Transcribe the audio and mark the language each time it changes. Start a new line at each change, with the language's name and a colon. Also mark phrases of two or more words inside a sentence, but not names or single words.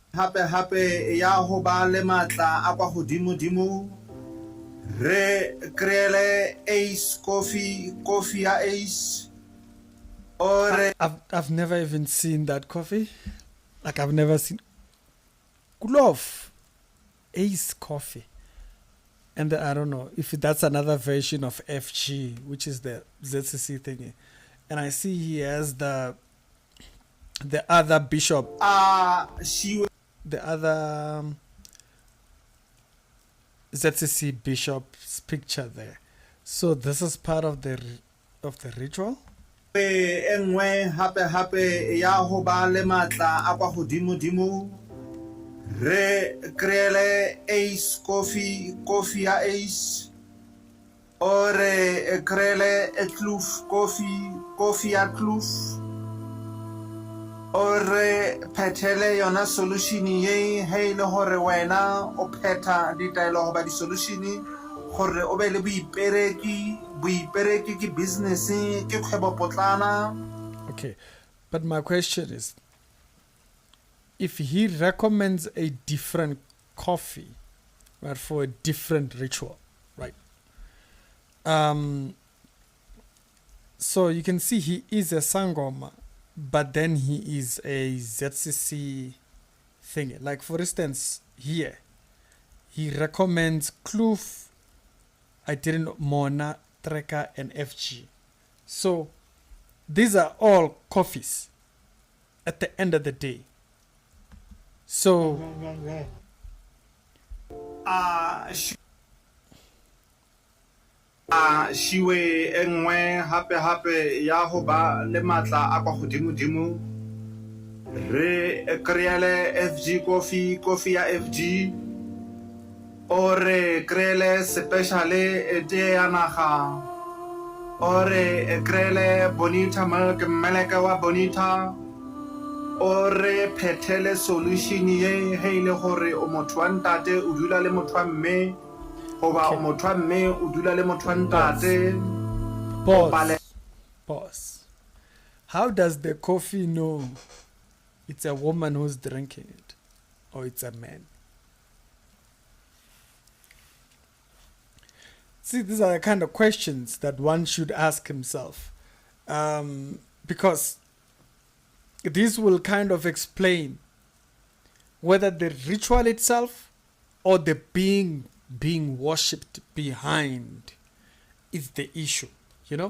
Northern Sotho: hape ya ho ba le matla a kwa godimo dimo re kreele Ace coffee ya Ace or
English: I've never even seen that coffee. Like I've never seen Glove Ace coffee. And I don't know if that's another version of FG, which is the ZCC thingy. And I see he has the other bishop, the other ZCC bishop's picture there. So this is part of the ritual.
Northern Sotho: enngwe hape ya ho ba le matla a kwa godimo dimo re kreele Ace coffee ya Ace or re kreele Kloof coffee ya Kloof or re phethele yona solution ye he le hore wena o phetha ditaelo go ba di solution gore o be le boipereki ke business ke kgwebo potlana.
English: Okay, but my question is, if he recommends a different coffee, right, for a different ritual, right? So you can see he is a Sangoma, but then he is a ZCC thing. Like for instance, here he recommends Kloof, I didn't know, Mona, Treka, and FG. So these are all coffees at the end of the day. So
Northern Sotho: shiwe enngwe hape ya ho ba le matla a kwa godimo dimo re kreele FG coffee ya FG or re kreele speciale de ya naga or re kreele Bonita milk meleke wa Bonita or re phethele solution ye he le gore o motho wa ntate o dula le motho wa mme oba o motho wa mme o dula le motho wa ntate.
English: Pause. How does the coffee know it's a woman who's drinking it or it's a man? See, these are the kind of questions that one should ask himself, because this will kind of explain whether the ritual itself or the being worshipped behind is the issue, you know.